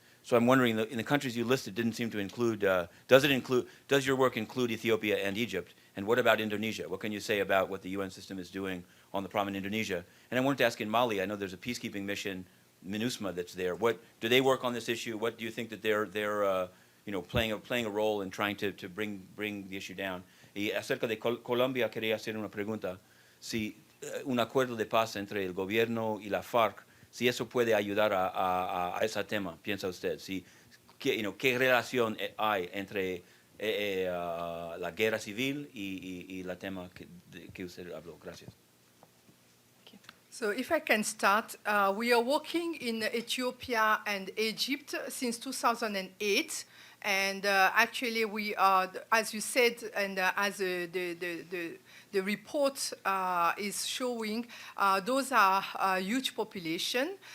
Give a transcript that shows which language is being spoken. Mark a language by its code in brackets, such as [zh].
[en] So I'm wondering, in the countries you listed, didn't seem to include, does your work include Ethiopia and Egypt? And what about Indonesia? What can you say about what the UN system is doing on the problem in Indonesia? And I wanted to ask in Mali, I know there's a peacekeeping mission, MINUSMA, that's there. What do they work on this issue? What do you think that they're playing a role in trying to bring the issue down? [es] Y acerca de Colombia, quería hacer una pregunta. Si un acuerdo de paz entre el gobierno y la FARC, si eso puede ayudar a ese tema, piensa usted, ¿qué relación hay entre la guerra civil y la tema que usted habló? Gracias. [en] So if I can start, we are working in Ethiopia and Egypt since 2008. And actually, we are, as you said, and as the report is showing, those are a huge population.